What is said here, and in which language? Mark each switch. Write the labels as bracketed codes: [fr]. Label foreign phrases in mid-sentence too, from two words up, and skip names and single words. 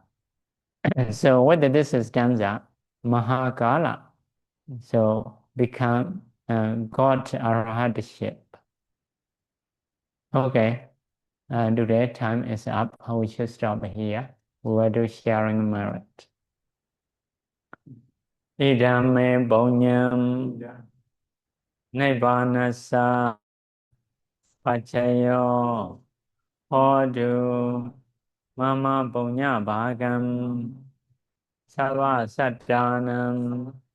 [en] So what this stanza, Mahakala, so become God Arhatship. Okay, today time is up. We should stop here. We will do sharing merit. [pi] Idame Bonyam Nibbanasa Pachayo Hodu Mama Bonya Bhagam Sarva Satyanam